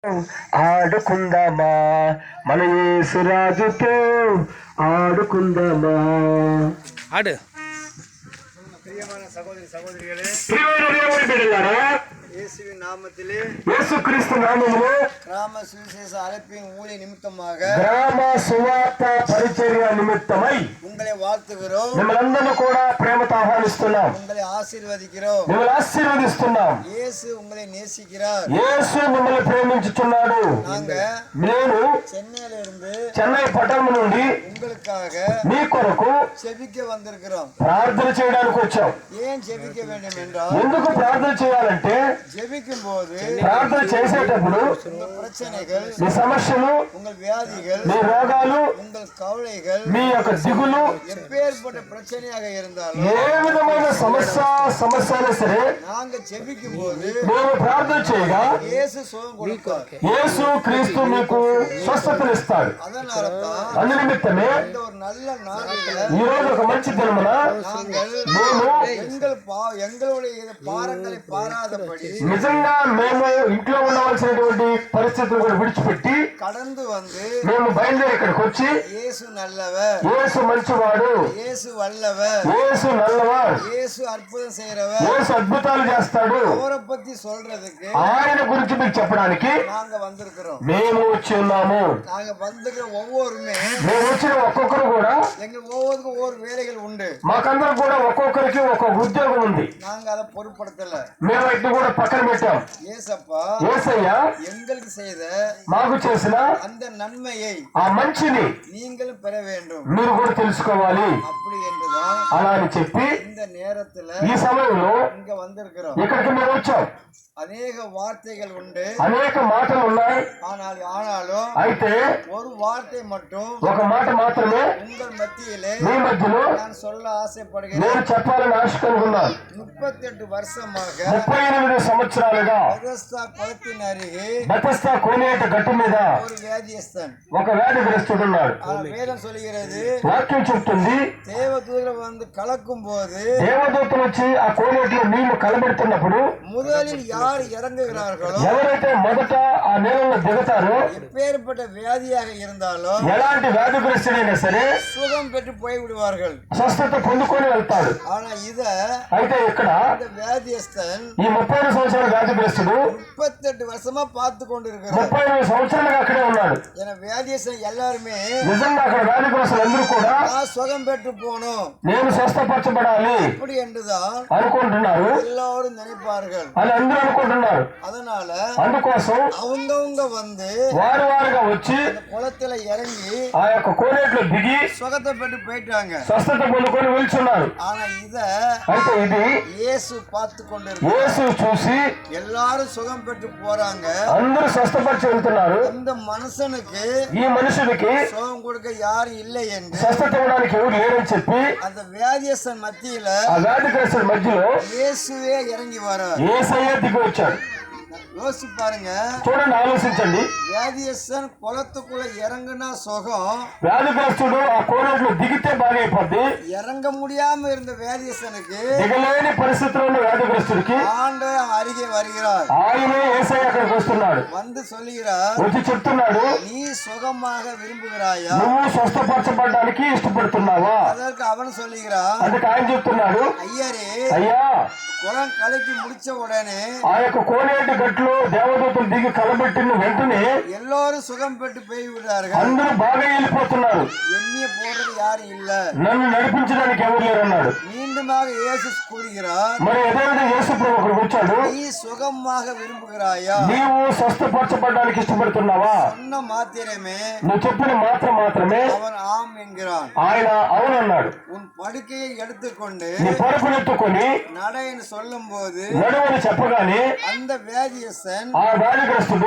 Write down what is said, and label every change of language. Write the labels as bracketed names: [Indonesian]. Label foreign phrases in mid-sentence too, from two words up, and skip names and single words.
[Telugu] ఆడుకుందామా మన యేసురాజుతో ఆడుకుందామా. ఆడు [Tamil] பிரியமான சகோதரி சகோதரிகளே, இயேசுவின் நாமத்திலே [Telugu] యేసుక్రీస్తు నామములో [Tamil] கிராம சுவிசேஷ அழைப்பின் ஊழிய நிமித்தமாக [Telugu] గ్రామ సువార్త పరిచర్య నిమిత్తమై [Tamil] உங்களை வாழ்த்துகிறோம், [Telugu] మిమ్మల్ని కూడా ప్రేమతో ఆహ్వానిస్తున్నాం, [Tamil] உங்களை ఆశీర్వదిக்கிறோம். [Telugu] మిమ్మల్ని ఆశీర్వదిస్తున్నాం. [Tamil] இயேசு உங்களை நேசிக்கிறார். [Telugu] యేసు మిమ్మల్ని ప్రేమించుచున్నాడు. [Tamil] நாங்க [Telugu] నేను [Tamil] சென்னையில இருந்து [Telugu] చెన్నై పట్టణం నుండి [Tamil] உங்களுக்காக [Telugu] మీ కొరకు [Tamil] செபிக்க வந்திருக்கிறோம். [Telugu] ప్రార్థన చేయడానికి వచ్చాం. [Tamil] ஏன் செபிக்க வேண்டும் என்றால், [Telugu] ఎందుకు ప్రార్థన చేయాలంటే [Tamil] ஜெபிக்கும் போது [Telugu] ప్రార్థన చేసేటప్పుడు [Tamil] உங்கள் பிரச்சனைகள், [Telugu] మీ సమస్యలు, [Tamil] உங்கள் வியாதிகள், [Telugu] మీ రోగాలు, [Tamil] உங்கள் கவலைகள், [Telugu] మీ యొక్క దిగులు, [Tamil] எப்பேற்பட்ட பிரச்சனையாக இருந்தாலும் [Telugu] ఏ విధమైన సమస్య అయినా సరే [Tamil] நாங்க ஜெபிக்கும் போது [Telugu] మేము ప్రార్థన చేయగా [Tamil] இயேசு சுகம் கொடுப்பார். [Telugu] యేసు క్రీస్తు మీకు స్వస్థతనిస్తాడు. [Tamil] அதனாலதான் [Telugu] అందు నిమిత్తమే [Tamil] இந்த ஒரு நல்ல நாளில [Telugu] ఈ రోజు ఒక మంచి దినమున [Tamil] நாங்கள் [Telugu] మేము [Tamil] எங்களுடைய பாரங்களை பாராதபடி [Telugu] నిజంగా మేము ఇంట్లో ఉండవలసినటువంటి పరిస్థితులు కూడా విడిచిపెట్టి [Tamil] கடந்து வந்து [Telugu] మేము బయలుదేరి ఇక్కడికి వచ్చి [Tamil] இயேசு நல்லவர், [Telugu] యేసు మంచివాడు, [Tamil] இயேசு வல்லவர், [Telugu] యేసు నల్లవాడు, [Tamil] இயேசு அற்புதம் செய்யறவர், [Telugu] యేసు అద్భుతాలు చేస్తాడు, [Tamil] அவரை பத்தி சொல்றதுக்கு [Telugu] ఆయన గురించి మీకు చెప్పడానికి [Tamil] நாங்க வந்திருக்கிறோம். [Telugu] మేము వచ్చి ఉన్నాము. [Tamil] நாங்க வந்திருக்கிற ஒவ்வொருமே [Telugu] మేము వచ్చిన ఒక్కొక్కరు కూడా [Tamil] எங்க ஒவ்வொருக்கும் ஒவ்வொரு வேலைகள் உண்டு. [Telugu] మాకందరూ కూడా ఒక్కొక్కరికి ఒక్కొక్క ఉద్యోగం ఉంది. [Tamil] நாங்க அதை பொருட்படுத்தல. [Telugu] మేము వాటిని కూడా పక్కన పెట్టాం. [Tamil] ஏசப்பா [Telugu] యేసయ్య [Tamil] எங்களுக்கு செய்த [Telugu] మాకు చేసిన [Tamil] அந்த நன்மையை [Telugu] ఆ మంచిని [Tamil] நீங்களும் பெற வேண்டும். [Telugu] మీరు కూడా తెలుసుకోవాలి. [Tamil] அப்படி என்றுதான் [Telugu] అలా అని చెప్పి [Tamil] இந்த நேரத்துல [Telugu] ఈ సమయంలో [Tamil] இங்க வந்திருக்கிறோம். [Telugu] ఇక్కడికి మేము వచ్చాం. [Tamil] அநேக வார்த்தைகள் உண்டு, [Telugu] అనేక మాటలు ఉన్నాయి. [Tamil] ஆனாலும் [Telugu] అయితే [Tamil] ஒரு வார்த்தை மட்டும் [Telugu] ఒక మాట మాత్రమే [Tamil] உங்கள் மத்தியிலே [Telugu] మీ మధ్యలో [Tamil] நான் சொல்ல ஆசைப்படுகிறேன். [Telugu] నేను చెప్పాలని ఆశ కనుగొన్నాను. [Tamil] 38 வருஷமாக [Telugu] 38 సంవత్సరాలుగా [Tamil] பெதஸ்தா குளத்தின் அருகே [Telugu] బెతస్దా కోనేట గట్టు మీద [Tamil] ஒரு வியாதியஸ்தன். [Telugu] ఒక వ్యాధిగ్రస్తుడున్నాడు. [Tamil] வேதம் சொல்கிறது, [Telugu] వాక్యం చెప్తుంది, [Tamil] தேவதூதர் வந்து கலக்கும் போது [Telugu] దేవదూతలు వచ్చి ఆ కోనేటిలో నీళ్లు కలబెడుతున్నప్పుడు [Tamil] முதலில் யார் இறங்குகிறார்களோ, [Telugu] ఎవరైతే మొదట ఆ నీళ్ళలో దిగుతారో [Tamil] எப்பேற்பட்ட வியாதியாக இருந்தாலும் [Telugu] ఎలాంటి వ్యాధిగ్రస్తుడైనా సరే [Tamil] சுகம் பெற்று போய் விடுவார்கள். [Telugu] స్వస్థత పొందుకొని వెళ్తాడు. [Tamil] ஆனா இத [Telugu] అయితే ఇక్కడ [Tamil] இந்த வியாதியஸ்தன் [Telugu] ఈ 32 సంవత్సరాల వ్యాధిగ్రస్తుడు [Tamil] 38 வருஷமா பார்த்து கொண்டிருக்கிறார். [Telugu] 38 సంవత్సరాలుగా అక్కడే ఉన్నాడు. [Tamil] ஏன்னா வியாதியஸ்தன் எல்லாருமே [Telugu] నిజంగా అక్కడ వ్యాధిగ్రస్తులు అందరూ కూడా [Tamil] நான் சுகம் பெற்று போகணும் [Telugu] నేను స్వస్థపరచబడాలి [Tamil] இப்படி என்றுதான் [Telugu] అనుకుంటున్నారు [Tamil] எல்லாரும் நினைப்பார்கள். [Telugu] అని అందరూ అనుకుంటున్నారు. [Tamil] அதனால [Telugu] అందుకోసం [Tamil] அவங்கவங்க வந்து [Telugu] వారుగా వచ్చి [Tamil] அந்த குளத்துல இறங்கி [Telugu] ఆ యొక్క కోనేట్లో దిగి [Tamil] சுகத்தை பெற்று போயிட்டாங்க. [Telugu] స్వస్థత పొందుకొని వెళ్తున్నారు. [Tamil] ஆனா இத [Telugu] అయితే ఇది [Tamil] இயேசு பார்த்து கொண்டிருக்க [Telugu] యేసు చూసి [Tamil] எல்லாரும் சுகம் பெற்று போறாங்க. [Telugu] అందరూ స్వస్థపరిచి వెళ్తున్నారు. [Tamil] இந்த మనుషனுக்கு [Telugu] ఈ మనుషుడికి [Tamil] சுகம் கொடுக்க யாரும் இல்லை என்று [Telugu] స్వస్థత ఇవ్వడానికి ఎవరు లేరని చెప్పి [Tamil] அந்த வியாதியஸ்தன் மத்தியில [Telugu] ఆ వ్యాధిగ్రస్తుల మధ్యలో [Tamil] இயேசுவே இறங்கி வரார். [Telugu] యేసయ్య దిగి వచ్చాడు. [Tamil] யோசிச்சு பாருங்க, [Telugu] చూడండి, ఆలోచించండి. [Tamil] வியாதியஸ்தன் குளத்துக்குள்ள இறங்குனா சுகம், [Telugu] వ్యాధిగ్రస్తుడు ఆ కోనేట్లో దిగితే బాగైపోద్ది. [Tamil] இறங்க முடியாம இருந்த வியாதியஸ்தனுக்கு [Telugu] దిగలేని పరిస్థితిలో ఉన్న వ్యాధిగ్రస్తుడికి [Tamil] ஆண்டவர் அருகே வருகிறார். [Telugu] ఆయనే యేసయ్య అక్కడికి వస్తున్నాడు. [Tamil] வந்து சொல்லுகிறார், [Telugu] వచ్చి చెప్తున్నాడు, [Tamil] நீ சுகமாக விரும்புகிறாயா? [Telugu] నువ్వు స్వస్థపరచబడడానికి ఇష్టపడుతున్నావా? [Tamil] அதற்கு அவன் சொல்லுகிறான், [Telugu] అందుకు ఆయన చెప్తున్నాడు, [Tamil] ஐயரே, [Telugu] అయ్యా [Tamil] குளம் கலக்கி முடிச்ச உடனே [Telugu] ఆ యొక్క కోనేటి గట్లో దేవదూతలు దిగి కలబెట్టిన వెంటనే [Tamil] எல்லோரும் சுகம் பெற்று போய் விடுறார்கள். [Telugu] అందరూ బాగా వెళ్ళిపోతున్నారు. [Tamil] எண்ணிய போடுறது யாரும் இல்ல. [Telugu] నన్ను నడిపించడానికి ఎవరు లేరన్నాడు. [Tamil] மீண்டுமாக இயேசு கூறுகிறார், [Telugu] మరి అదేవిధంగా యేసు ప్రభు అక్కడికి వచ్చాడు. [Tamil] நீ சுகமாக விரும்புகிறாயா? [Telugu] నీవు స్వస్థపరచబడడానికి ఇష్టపడుతున్నావా? [Tamil] சொன்ன மாத்திரமே [Telugu] నువ్వు చెప్పిన మాత్రమే [Tamil] அவன் ஆம் என்கிறான். [Telugu] ఆయన అవునన్నాడు. [Tamil] உன் படுக்கையை எடுத்துக்கொண்டு [Telugu] నీ పరుపునెత్తుకొని [Tamil] நடைன்னு சொல்லும் போது [Telugu] నడువని చెప్పగానే [Tamil] அந்த வியாதியஸ்தன் [Telugu] ఆ వ్యాధిగ్రస్తుడు